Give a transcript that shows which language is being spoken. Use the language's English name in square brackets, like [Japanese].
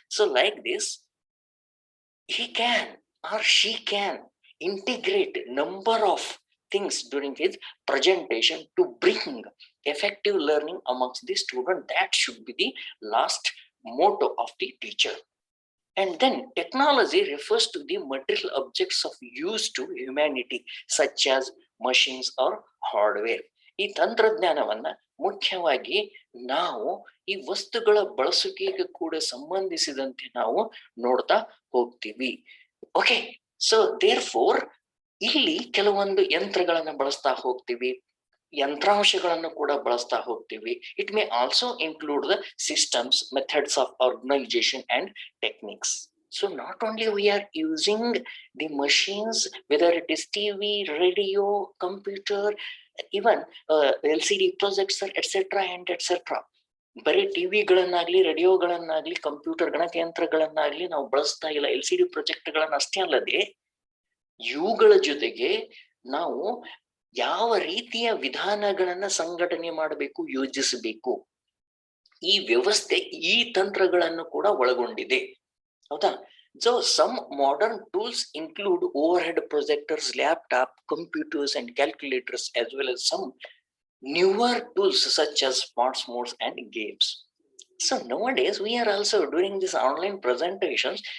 [English] So like this, he can or she can integrate number of things during his presentation to bring effective learning amongst the student. That should be the last motto of the teacher. And then technology refers to the material objects of use to humanity, such as machines or hardware. [Kannada] ಈ ತಂತ್ರಜ್ಞಾನವನ್ನ ಮುಖ್ಯವಾಗಿ ನಾವು ಈ ವಸ್ತುಗಳ ಬಳಸುವಿಕೆಗೆ ಕೂಡ ಸಂಬಂಧಿಸಿದಂತೆ ನಾವು ನೋಡ್ತಾ ಹೋಗ್ತೀವಿ. [English] okay, so therefore [Kannada] ಇಲ್ಲಿ ಕೆಲವೊಂದು ಯಂತ್ರಗಳನ್ನ ಬಳಸ್ತಾ ಹೋಗ್ತೀವಿ, ಯಂತ್ರಾಂಶಗಳನ್ನು ಕೂಡ ಬಳಸ್ತಾ ಹೋಗ್ತೀವಿ. [English] It may also include the systems, methods of organisation and techniques. So not only we are using the machines, whether it is TV, radio, computer, even LCD projector, etc. and etc. [Kannada] ಬರೀ ಟಿವಿಗಳನ್ನಾಗ್ಲಿ, ರೇಡಿಯೋಗಳನ್ನಾಗ್ಲಿ, computer ಗಣಕಯಂತ್ರಗಳನ್ನಾಗ್ಲಿ ನಾವು ಬಳಸ್ತಾ ಇಲ್ಲ. LCD ಪ್ರೊಜೆಕ್ಟ್ಗಳನ್ನ ಅಷ್ಟೇ ಅಲ್ಲದೆ ಇವುಗಳ ಜೊತೆಗೆ ನಾವು ಯಾವ ರೀತಿಯ ವಿಧಾನಗಳನ್ನ ಸಂಘಟನೆ ಮಾಡಬೇಕು, ಯೋಜಿಸಬೇಕು, ಈ ವ್ಯವಸ್ಥೆ ಈ ತಂತ್ರಗಳನ್ನು ಕೂಡ ಒಳಗೊಂಡಿದೆ. ಹೌದಾ? [English] So some modern tools include overhead projectors, laptop, computers and calculators, as well as some newer tools such as smartphones and games. So nowadays we are also doing these online presentations.